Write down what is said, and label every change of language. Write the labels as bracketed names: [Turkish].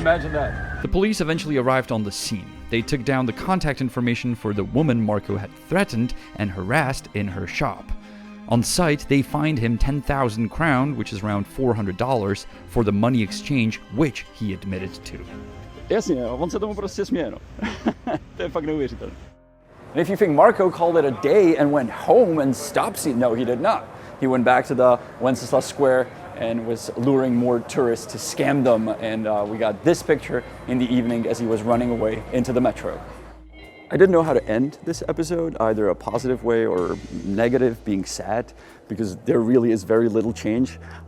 [English] Imagine that. The police eventually arrived on the scene. They took down the contact information for the woman Marco had threatened and harassed in her shop. On site, they fined him 10,000 crown, which is around $400, for the money exchange, which he admitted to. [Czech] Jasně, on se tomu prostě směje, no. To je fakt neuvěřitelné. [English] And if you think Marco called it a day and went home and stopped seeing, no, he did not. He went back to the Wenceslas Square and was luring more tourists to scam them. And we got this picture in the evening as he was running away into the metro. I didn't know how to end this episode, either a positive way or negative, being sad, because there really is very little change.